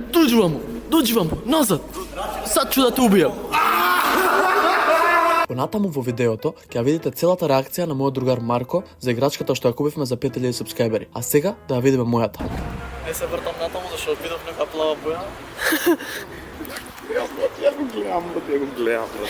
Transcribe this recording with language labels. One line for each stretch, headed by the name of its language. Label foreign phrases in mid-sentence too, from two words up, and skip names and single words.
Serbian: Доđi vamo, назад. Sad ću da te ubijem.
Macedonian: Понатаму во видеото ќе ја видите целата реакција на мојот другар Марко за играчката што ја купивме за 5000 субскрајбери. А сега да ја видиме мојата. Не се вртам натаму зашто видов нека плава боја. Ја го гледам.